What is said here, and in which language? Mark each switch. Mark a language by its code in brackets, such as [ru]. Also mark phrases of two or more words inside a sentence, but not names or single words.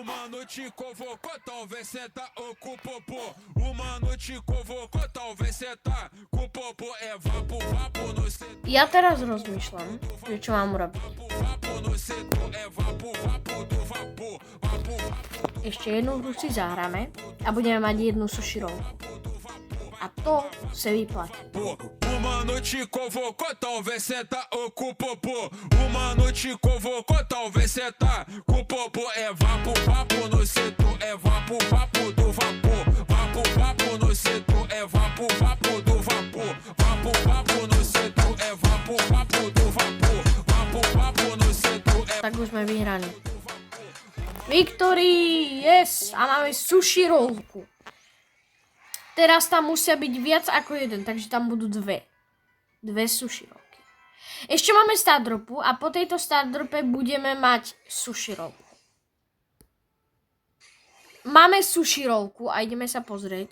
[sk] Ja teraz rozmýšľam, že čo mám urobiť. Ešte jednu hru si zahráme a budeme mať jednu [en] sushi roll. [sk] A to se vyplatí. [pt] Uma noite convocou, talvez senta ou com popô. Uma noite convocou, talvez senta com popô. É vapo, vapo no setor, é vapo, vapo do vapor. Vapo, vapo no setor, é vapo, vapo do vapor. Vapo, vapo no setor, é vapo, vapo do vapor. Vapo, vapo no setor, é... [sk] Tak už sme vyhrali. [en] Victory! Yes! [sk] A máme sushi rollku. Teraz tam musia byť viac ako jeden, takže tam budú dve sushi rollky. Ešte máme [en] start dropu [sk] a po tejto [en] start drope [sk] budeme mať sushi rollku. Máme sushi rollku a ideme sa pozrieť.